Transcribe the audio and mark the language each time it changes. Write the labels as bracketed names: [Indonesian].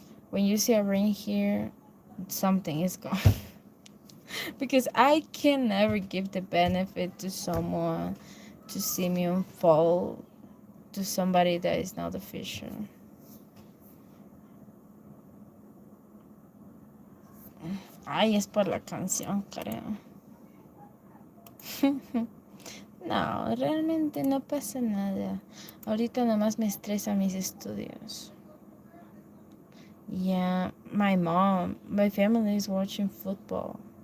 [English] When you see a ring here, something is gone. Because I can never give the benefit to someone to see me unfold to somebody that is not official. [Spanish] Ay, es por la canción, creo. No, realmente no pasa nada. Ahorita nomás me estresa mis estudios. [English] Yeah, my family is watching football.